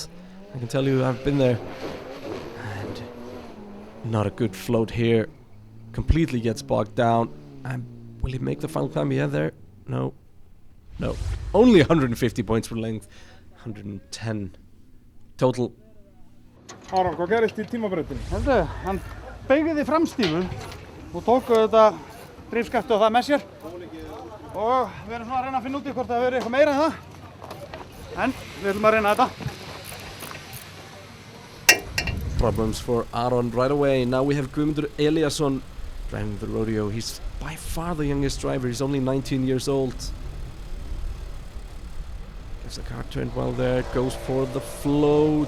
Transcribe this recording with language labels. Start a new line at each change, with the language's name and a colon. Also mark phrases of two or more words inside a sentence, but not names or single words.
English: I can tell you, I've been there. And not a good float here. Completely gets bogged down. And will he make the final climb? Yeah, there. No. No. Only 150 points for length. 110 total.
Icelandic: Aron, hvað gerist í tímabrautinni? Hörðu, hann beygði framstífu og tók þetta drifskafti og það með sér. Og við erum svona að reyna að finna út í hvort það verður eitthvað meira en það. En við ætlum að reyna þetta.
English: Problems for Aron right away. Now we have Guðmundur Eliasson driving the rodeo. He's by far the youngest driver. He's only 19 years old. Gets the car turned well there. Goes for the float.